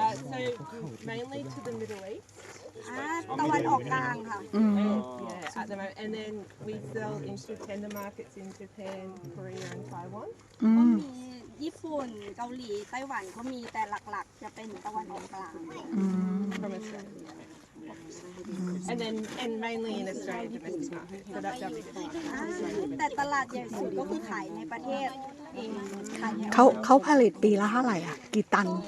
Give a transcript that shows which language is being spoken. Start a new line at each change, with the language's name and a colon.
English: So mainly to the Middle East.
Thai: ตะวันออกกลางค่ะ
English: Yeah, at the moment, and then we sell into tender markets in Japan, Korea, and Taiwan.
Thai: ก็มีญี่ปุ่นเกาหลีไต้หวันเขามีแต่หลักๆจะเป็นตะวันออกกลาง
English: From Australia. And mainly in Australia domestic market. So that's our biggest market.
Thai: แต่ตลาดใหญ่สุดก็คือขายในประเทศเองขายใน เขาผลิตปีละเท่าไหร่อ่ะกี่ตัน